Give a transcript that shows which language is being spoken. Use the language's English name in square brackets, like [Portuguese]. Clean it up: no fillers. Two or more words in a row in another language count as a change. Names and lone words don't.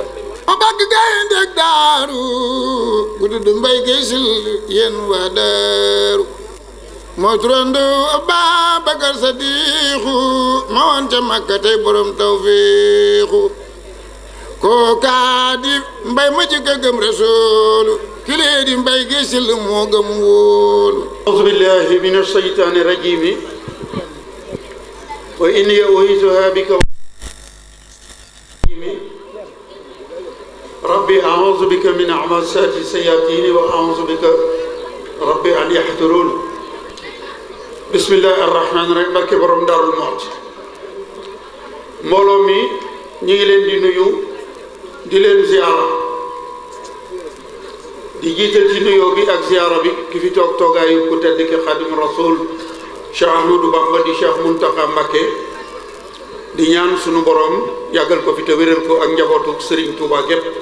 [Wolof] ma bagg gaynde daaru ku tudd Mbaye Guèye Sylla yéen waa daaru moo turando Ababakar Sadiixu ma woon ca Makka tey borom tawfiixu kookaa di mbay ma ci gëm Rasuulu kilee di Mbaye Guèye Sylla moo gëm wóolu [Arabic] أعوذ بالله من الشيطان الرجيم وإني أعيذها بك ربي أعوذ بك من همزات الشياطين وأعوذ بك ربي أن يحضرون بسم الله الرحمن الرحيم [Wolof] barke borom Daaru Muxti mbooloo mi ñu ngi leen di nuyu di leen ziara di jiital ci nuyoo bi ak ziara bi ki fi toog toogaayu ku tedd ki Xaadimu Rasuul Cheikh Ahmadou Bamba di Cheikh Mountakha Mbacké di ñaan sunu borom yàggal ko fi te wéral ko ak njabootu Serigne Touba gépp